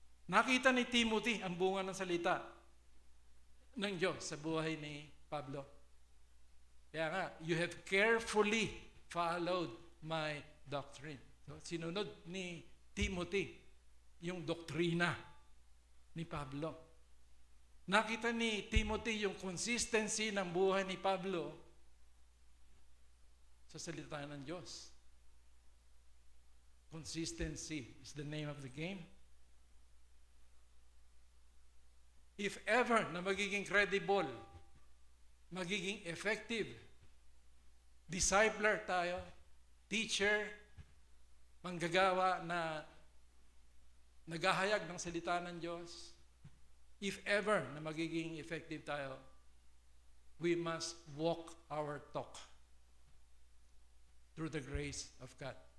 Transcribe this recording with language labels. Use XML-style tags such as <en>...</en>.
<tl>Nakita ni Timothy ang bunga ng salita ng Diyos sa buhay ni Pablo. Kaya nga,</tl> <en>you have carefully followed my doctrine.</en> <tl>So, sinunod ni Timothy yung doktrina ni Pablo. Nakita ni Timothy yung consistency ng buhay ni Pablo sa salita ng Diyos.</tl> <en>Consistency is the name of the game. If ever</en> <tl>na magiging credible, magiging effective, discipler tayo, teacher, manggagawa na naghahayag ng salita ng Diyos, if ever na magiging effective tayo,</tl> <en>we must walk our talk through the grace of God.</en>